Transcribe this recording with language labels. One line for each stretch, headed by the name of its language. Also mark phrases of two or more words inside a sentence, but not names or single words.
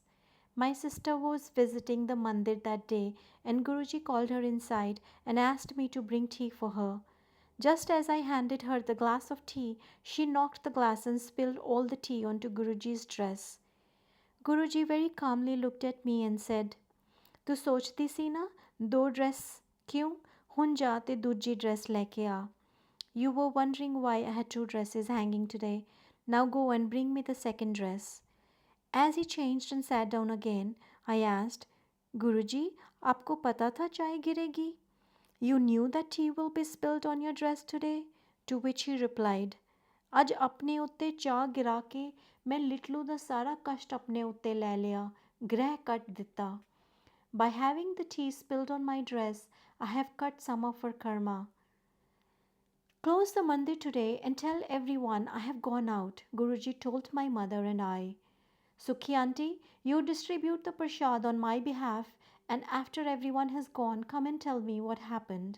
English: My sister was visiting the mandir that day and Guruji called her inside and asked me to bring tea for her. Just as I handed her the glass of tea, she knocked the glass and spilled all the tea onto Guruji's dress. Guruji very calmly looked at me and said,
Punjabi: "ਤੂੰ ਸੋਚਦੀ ਸੀ ਨਾ ਦੋ ਡਰੈੱਸ ਕਿਉਂ ਹੁਣ ਜਾ ਤੇ ਦੂਜੀ ਡਰੈੱਸ ਲੈ ਕੇ ਆ."
English: You were wondering why I had two dresses hanging today. Now go and bring me the second dress. As he changed and sat down again, I asked,
Hindi: Guruji, आपको पता था चाय गिरेगी?
English: You knew that tea will be spilled on your dress today? To which he replied,
Punjabi: ਅੱਜ ਆਪਣੇ ਉੱਤੇ ਚਾਹ ਗਿਰਾ ਕੇ ਮੈਂ ਲਿਟਲੂ ਦਾ ਸਾਰਾ ਕਸ਼ਟ ਆਪਣੇ ਉੱਤੇ ਲੈ ਲਿਆ, ਗ੍ਰਹਿ ਕੱਟ ਦਿੱਤਾ.
English: By having the tea spilled on my dress, I have cut some of her karma. Close the mandir today and tell everyone I have gone out, Guruji told my mother and I. Sukhi auntie, you distribute the prasad on my behalf, and after everyone has gone, come and tell me what happened.